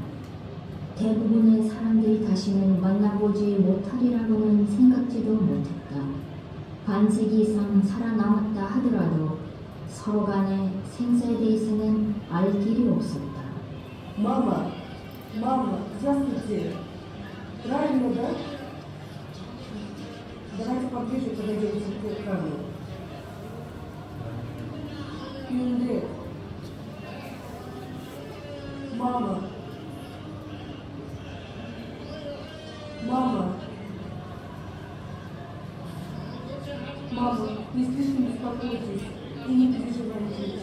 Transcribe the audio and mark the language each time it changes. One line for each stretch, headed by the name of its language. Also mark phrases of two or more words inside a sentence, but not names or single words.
Korean: 대부분의 사람들이 다시는 만나보지 못하리라고는 생각지도 못했다. 반세기 이상 살아남았다 하더라도 서로 간의 생사에 대해서는 알 길이 없었다.
Russian: Мама, здравствуйте. Правильно, да? Давайте поближе подойдем к экрану. 근데 мама, не слишком беспокойтесь и не переживайте.